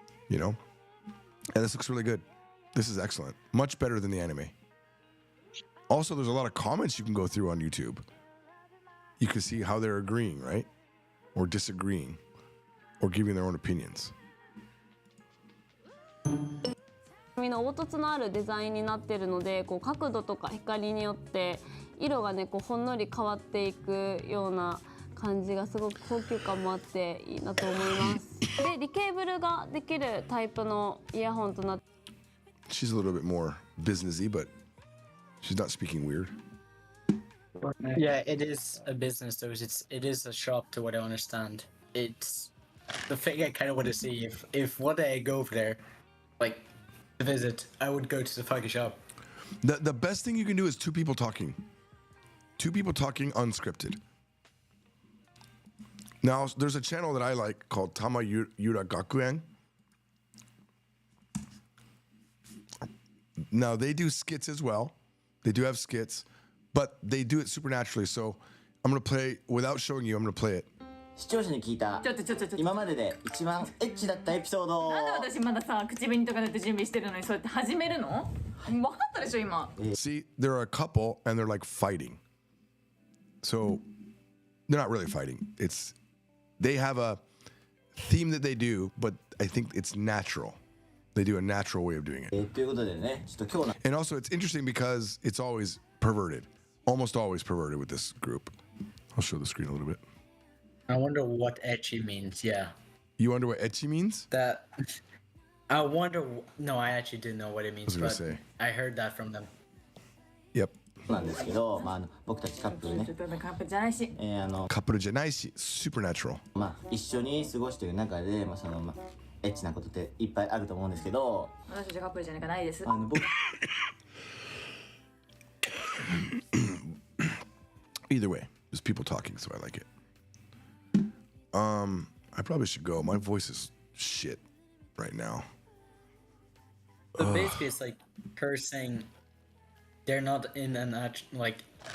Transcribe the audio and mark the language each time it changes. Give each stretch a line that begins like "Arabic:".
English: You know, and this looks really good. This is excellent. Much better than the anime. Also, there's a lot of comments you can go through on YouTube. You can see how they're agreeing, right? Or disagreeing, or giving their own opinions.
Japanese: みんな凹凸のあるデザインになっているので、こう角度とか光によって色がね、こうほんのり変わっていくような感じがすごく高級感もあっていいなと思います。で、リケーブルができるタイプのイヤホンとなって。
English: She's a little bit more businessy, but she's not speaking weird. Yeah, it is a business though. It is a shop to what I understand. It's the thing I kind of want to see. If one day I go over there, like to visit, I would go to the fucking shop. The best thing you can do is two people talking unscripted. Now, there's a channel that I like called Tama Yura Gakuen. Now, they do skits as well. They do have skits, but they do it supernaturally. So I'm going to play, without showing you, I'm going to play it.
Japanese: 視聴者に聞いた今までで一番エッチだったエピソード。なんで私まださ口紅とか塗って準備してるのにそうやって始めるの？分かったでしょ今。
English: See, there are a couple and they're like fighting. So they're not really fighting. They have a theme that they do, but I think it's natural. They do a natural way of doing it.
Japanese: ということでね、ちょっと今日の
English: And also, it's interesting because it's always perverted, almost always perverted with this group. I'll show the screen a little bit. I wonder what ecchi means. Yeah. You wonder what ecchi means? I wonder. No, I actually didn't know what it means. I was gonna say. I heard that from them. Yep.
Japanese: なんですけど、僕たちカップルね。カップルじゃないし。カップルじゃないし、supernatural. 一緒に過ごしている中で、エッチなことっていっぱいあると思うんですけど。私たちカップルじゃないです。
English: Either way, there's people talking, so I like it. I probably should go. My voice is shit right now. But basically, it's like her saying they're not in an like.